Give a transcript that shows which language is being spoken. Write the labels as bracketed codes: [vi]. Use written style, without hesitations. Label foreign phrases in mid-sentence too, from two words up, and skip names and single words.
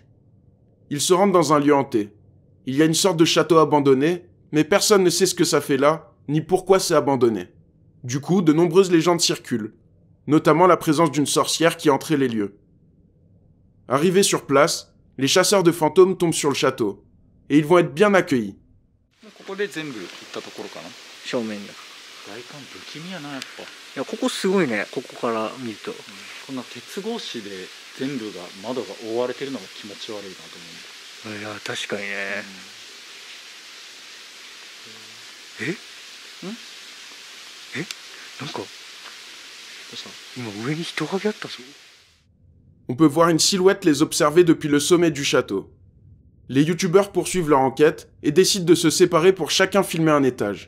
[fr] Ils se rendent dans un lieu hanté. Il y a une sorte de château abandonné, mais personne ne sait ce que ça fait là, ni pourquoi c'est abandonné. Du coup, de nombreuses légendes circulent, notamment la présence d'une sorcière qui entrait les lieux. Arrivés sur place, les chasseurs de fantômes tombent sur le château, et ils vont être bien accueillis. [ja] ここで全部行ったところかな。正面だ。外観不気味やなやっぱ。いや、ここすごいね、ここから見ると。こんな鉄格子で全部が窓が覆われてるのが気持ち悪いなと思うんだ。いや、確かにね。なんか、どうした？今上に人影あったぞ。 [fr] On peut voir une silhouette les observer depuis le sommet du château. Les youtubeurs poursuivent leur enquête et décident de se séparer pour chacun filmer un étage.